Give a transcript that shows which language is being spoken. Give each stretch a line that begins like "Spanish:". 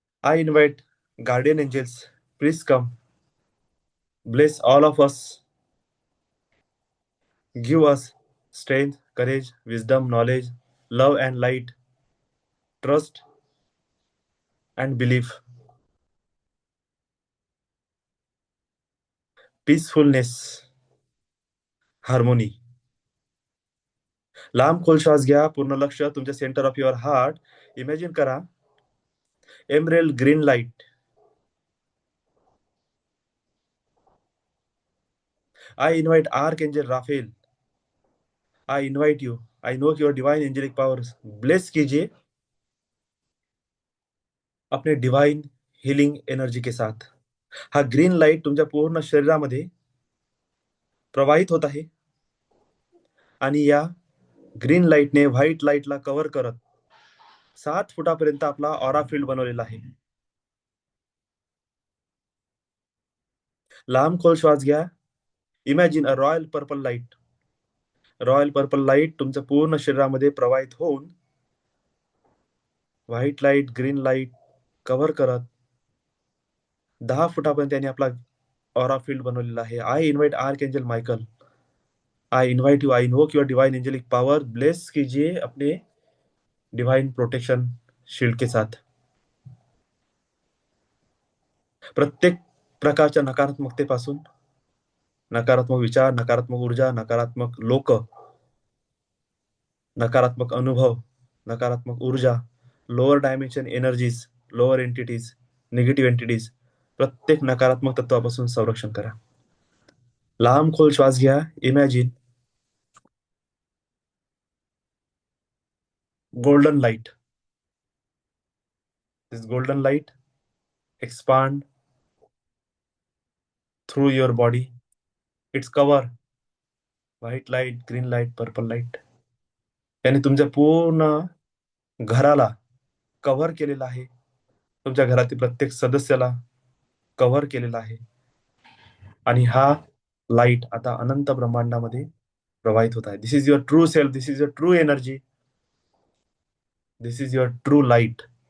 English: I invite guardian angels, please come, bless all of us, give us strength, courage, wisdom, knowledge, love and light, trust and belief, peacefulness, harmony.
Marathi: लांब खोल श्वास घ्या. पूर्ण लक्ष तुमच्या
English: Centre of your heart.
Marathi: Imagine करा, एमरेल green light.
English: I invite archangel Raphael. I invite you, I know your divine angelic powers.
Hindi: Bless कीजिए अपने डिवाइन हिलिंग एनर्जी के साथ.
Marathi: हा ग्रीन लाईट तुमच्या पूर्ण शरीरामध्ये प्रवाहित होत आहे. आणि या ग्रीन लाईटने व्हाईट लाईटला कव्हर करत 7 फुटापर्यंत आपला ऑरा फील्ड बनवलेला आहे. लांब खोल श्वास घ्या.
English: Imagine a royal purple light.
Marathi: Royal purple light तुमच्या पूर्ण शरीरामध्ये प्रवाहित होऊन white light, green light cover करत 10 फुटापर्यंत त्यांनी आपला ऑरा फील्ड बनवलेला आहे.
English: I invite archangel Michael. I invite you, I invoke your divine angelic power.
Hindi: Bless कीजिए अपने डिवाइन प्रोटेक्शन शील्ड के साथ.
Marathi: प्रत्येक प्रकारच्या नकारात्मकतेपासून, नकारात्मक विचार, नकारात्मक ऊर्जा, नकारात्मक लोक, नकारात्मक अनुभव, नकारात्मक ऊर्जा, lower dimension energies, lower entities, negative entities, प्रत्येक नकारात्मक तत्वापासून संरक्षण करा. लांब खोल श्वास घ्या.
English: Imagine golden light. This golden light expand through your body. Its cover white light, green light, purple light.
Marathi: याने तुमच्या पूर्ण घराला कव्हर केलेलं आहे. तुमच्या घरातील प्रत्येक सदस्याला कव्हर केलेला आहे. आणि हा लाईट आता अनंत ब्रह्मांडामध्ये प्रवाहित होत आहे.
English: This is your true self. This is your true energy. This is your true light.